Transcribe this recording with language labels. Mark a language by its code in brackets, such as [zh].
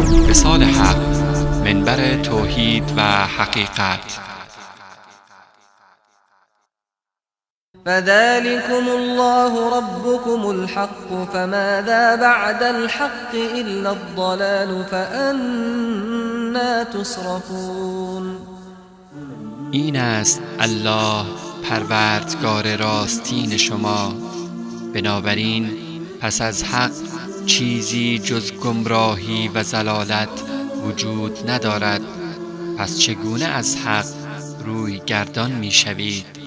[fa] وصال حق، منبر توحید و حقیقت. [ar] فذلكم الله ربكم الحق فماذا بعد الحق إلا الضلال فأنا تصرفون. [fa] این است الله پروردگار راستین شما، بنابراین پس از حق چیزی جز گمراهی و ضلالت وجود ندارد، پس چگونه از حق روی گردان می شوید؟